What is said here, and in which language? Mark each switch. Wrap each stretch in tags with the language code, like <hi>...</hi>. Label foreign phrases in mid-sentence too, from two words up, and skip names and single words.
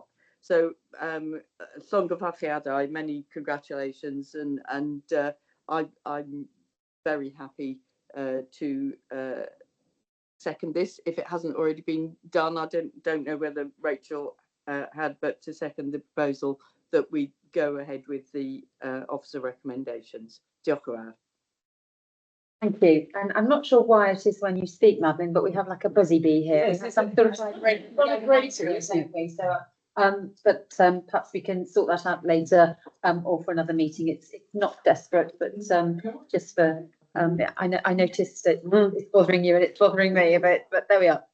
<en>So llongyfarchiadau, many congratulations, and I'm very happy to second this. If it hasn't already been done, I don't know whether Rachel had, but to second the proposal that we go ahead with the officer recommendations.</en> <cy>Diolch yn fawr.</cy> <en>Thank you. And I'm not sure why it is when you speak, Madeline, but we have like a buzzy bee here. Yes, It's some sort of vibrator, don't we? So, but perhaps we can sort that out later, or for another meeting. It's not desperate, but just for I noticed that it's bothering you and it's bothering me a bit, but there we are.</en>